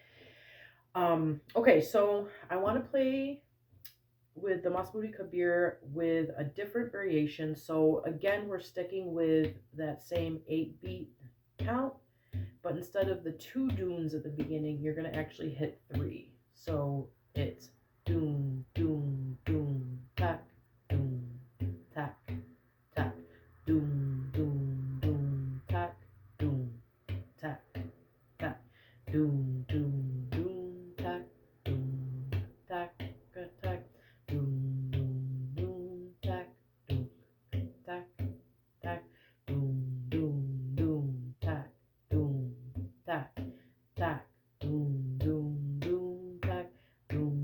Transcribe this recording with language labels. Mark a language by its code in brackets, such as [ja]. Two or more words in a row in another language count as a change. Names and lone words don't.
[en] Okay, so I want to play with the Masmoudi Kabir with a different variation. So again, we're sticking with that same 8 beat count, but instead of the two dooms at the beginning, you're going to actually hit three. So it's doom, doom, doom, tack, doom, tack, tack, doom, doom, doom, tack, doom, tack, tack, doom, doom, doom, tack, doom, tack, tack, doom, doom, doom, tack, doom, tack, tack, doom, doom, doom, tack, doom, tack, tack, doom, doom, doom, tack, doom,